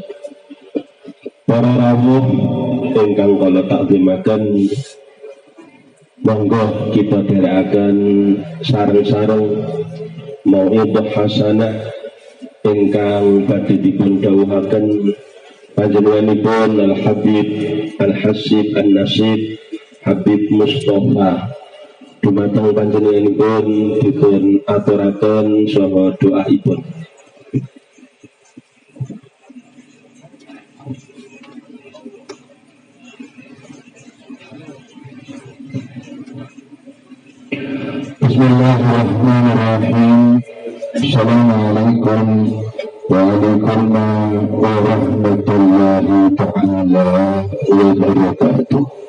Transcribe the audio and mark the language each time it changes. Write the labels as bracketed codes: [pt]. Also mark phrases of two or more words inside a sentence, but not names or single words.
[jv] Para rawuh ingkang kula takzimaken, monggo kita dherekaken sareng-sareng [ar] موعظة حسنة [jv] ingkang badhe dipun dawuhaken panjenenganipun Al Habib Al Hasib An Nasib Habib Mustafa dumateng panjenenganipun dipun aturaken saha doaipun. [ar] بسم الله الرحمن الرحيم. السلام عليكم ورحمة الله تعالى وبركاته.